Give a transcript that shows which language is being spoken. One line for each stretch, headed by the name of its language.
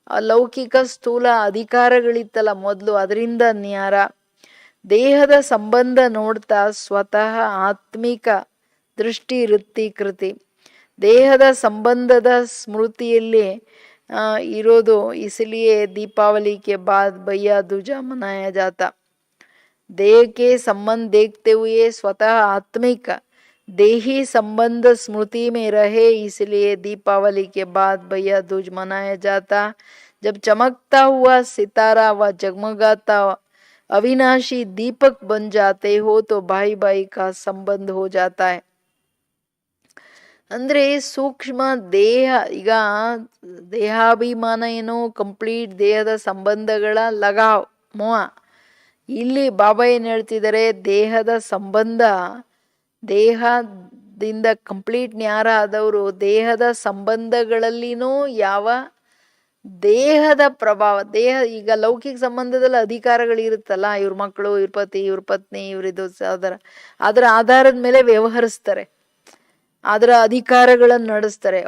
Kannada: ಲೌಕಿಕ ಸ್ಥೂಲ ಅಧಿಕಾರಗಳಿತ್ತಲ್ಲ ಮೊದಲು, ಅದರಿಂದ ನ್ಯಾರ. ದೇಹದ ಸಂಬಂಧ ನೋಡ್ತಾ ಸ್ವತಃ ಆತ್ಮಿಕ ದೃಷ್ಟಿ, ವೃತ್ತಿ, ಕೃತಿ, ದೇಹದ ಸಂಬಂಧದ ಸ್ಮೃತಿಯಲ್ಲಿ ಇರೋದು.
Hindi: इसलिए दीपावली के बाद भैया दूजा मनाया जाता. देह के संबंध देखते हुए स्वतः आत्मिक देही संबंध स्मृति में रहे, इसलिए दीपावली के बाद भैया दूज मनाया जाता. जब चमकता हुआ सितारा व जगमगाता अविनाशी दीपक बन जाते हो तो भाई भाई का संबंध हो जाता है.
Kannada: ಅಂದ್ರೆ ಸೂಕ್ಷ್ಮ ದೇಹ, ಈಗ ದೇಹಾಭಿಮಾನ ಏನೋ ಕಂಪ್ಲೀಟ್ ದೇಹದ ಸಂಬಂಧಗಳ ಲಗಾವ್ ಮೋಹ. ಇಲ್ಲಿ ಬಾಬಾ ಏನ್ ಹೇಳ್ತಿದ್ದಾರೆ, ದೇಹದ ಸಂಬಂಧ, ದೇಹದಿಂದ ಕಂಪ್ಲೀಟ್ ನ್ಯಾರ ಆದವರು ದೇಹದ ಸಂಬಂಧಗಳಲ್ಲಿನೂ ಯಾವ ದೇಹದ ಪ್ರಭಾವ, ದೇಹ ಈಗ ಲೌಕಿಕ ಸಂಬಂಧದಲ್ಲಿ ಅಧಿಕಾರಗಳಿರುತ್ತಲ್ಲ, ಇವ್ರ ಮಕ್ಕಳು, ಇವ್ರ ಪತಿ, ಇವ್ರ ಪತ್ನಿ, ಇವ್ರಿದು ಅದರ ಆಧಾರದ ಮೇಲೆ ವ್ಯವಹರಿಸ್ತಾರೆ, ಅದರ ಅಧಿಕಾರಗಳನ್ನು ನಡೆಸ್ತಾರೆ.